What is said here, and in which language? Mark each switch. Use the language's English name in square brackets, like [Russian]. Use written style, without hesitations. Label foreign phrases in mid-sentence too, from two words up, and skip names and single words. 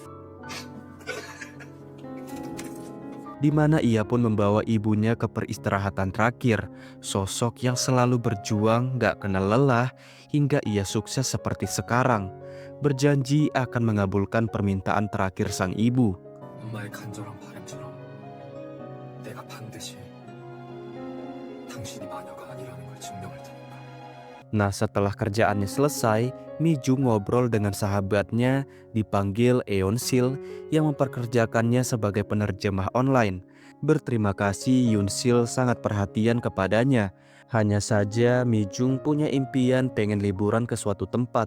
[Indonesian] Di mana ia pun membawa ibunya ke peristirahatan terakhir, sosok yang selalu berjuang nggak kenal lelah hingga ia sukses seperti sekarang, berjanji akan mengabulkan permintaan terakhir sang ibu. [Korean] 엄마의 간절한 바람처럼 내가 반드시 당신이 마녀가 아니라는 걸 증명할 테니까. [Indonesian] Nah, setelah kerjaannya selesai, Mi Jung ngobrol dengan sahabatnya dipanggil Eon Sil yang memperkerjakannya sebagai penerjemah online. Berterima kasih Yoon Sil sangat perhatian kepadanya. Hanya saja Mi Jung punya impian pengen liburan ke suatu tempat.